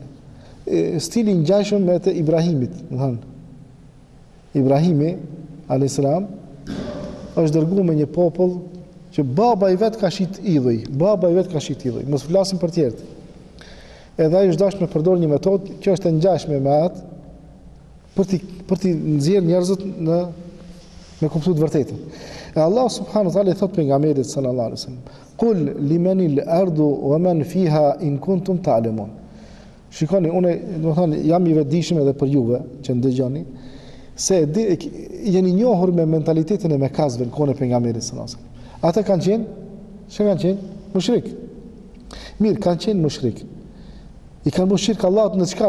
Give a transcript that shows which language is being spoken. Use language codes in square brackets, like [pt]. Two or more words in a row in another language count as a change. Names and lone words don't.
[sq] Stili ngjashëm me të Ibrahimit, domethënë Ibrahimi [ar] عليه السلام [sq] është dërguar me një popull që baba i vet ka shit idhuj, mos flasim për tjerët. Edhe ai është dashur me përdor një metodë që është e ngjashme me atë për të nxjerrë njerëzit me kuptuar të vërtetën. E Allah [ar] سبحانه وتعالى [sq] i thot pejgamberit [ar] صلى الله عليه وسلم: "قل لمن الأرض ومن فيها إن كنتم تعلمون." [sq] Shikoni, unë domethënë jam i vetëdijshëm edhe për juve që ndëgjoni, se jeni njohur me mentalitetin e Mekasve në kohën e pejgamberit [ar] صلى الله عليه وسلم. [sq] Ata kanë qenë mushrik. Mirë, kanë qenë mushrik. I kanë bërë shirk Allahut në çka?